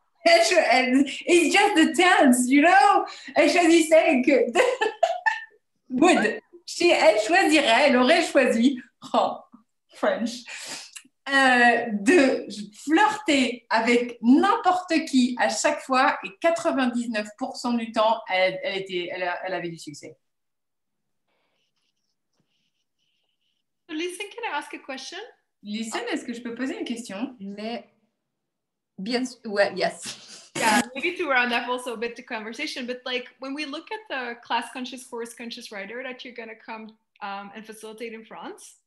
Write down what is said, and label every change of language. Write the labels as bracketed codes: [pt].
[en] It's just the dance, you know. [fr] Elle choisissait que. Good. Elle choisirait, elle aurait choisi. Oh, French, de flirter avec n'importe qui à chaque fois et 99% du temps, elle avait du succès. [en] So Lisen, can I ask a question? [fr] Lisen, est-ce que je peux poser une question? [en] Well, yes. Yeah, maybe to round up also a bit the conversation, but like when we look at the class conscious, horse conscious rider that you're going to come and facilitate in France.